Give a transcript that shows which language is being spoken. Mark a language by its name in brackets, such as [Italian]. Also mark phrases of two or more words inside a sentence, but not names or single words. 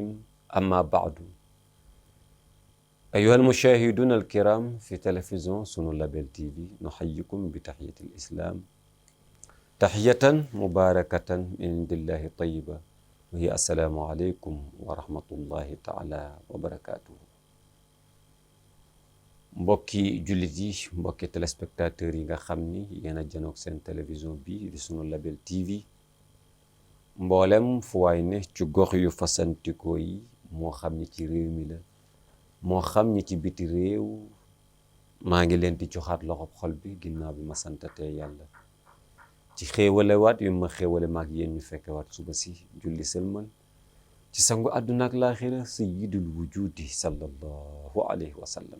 [Arabic] أما بعد، أيها المشاهدون الكرام في تلفزيون سنو لابل تي في، نحييكم بتحية الإسلام، تحية مباركة من عند الله طيبة، وهي السلام عليكم ورحمة الله تعالى وبركاته. [Wolof] mbokki jullit yi, mbokki téléspectateurs yi nga xam ni yéen a janoog seen télévision bi di sunu label TV, mboolem fu waay ne ci gox yu fasantikoo yi, moo xam ñi ci réew mi la moo xam ñi ci biti réew, maa ngi leen di joxaat loxob xol bi ginnaaw bi ma santatee yàlla ci xéewale waat yu ma xéewale maag yéen ñu fekke waat suba si julli sëlmal ci sangu àdduna ak laaxira [Arabic] سيد الوجود صلى الله عليه وسلم.